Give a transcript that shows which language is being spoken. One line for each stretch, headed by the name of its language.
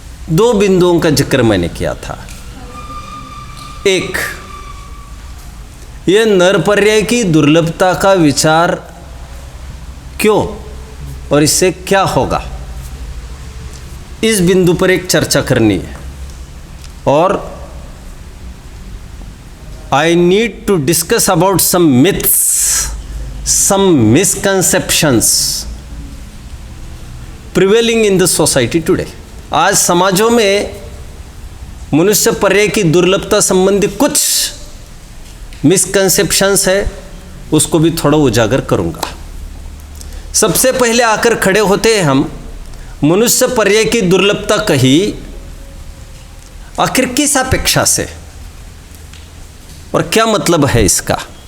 Hindi: 2 बिंदुओं का जिक्र मैंने किया था। एक, यह नर पर्याय की दुर्लभता का विचार क्यों और इससे क्या होगा, इस बिंदु पर एक चर्चा करनी है। और
English: I need to discuss about some myths, some misconceptions prevailing in the society today.
Hindi: आज समाजों में मनुष्य पर्याय की दुर्लभता संबंधी कुछ मिसकंसेप्शंस है, उसको भी थोड़ा उजागर करूंगा। सबसे पहले आकर खड़े होते हैं हम, मनुष्य पर्याय की दुर्लभता कही आखिर किस अपेक्षा से और क्या मतलब है इसका?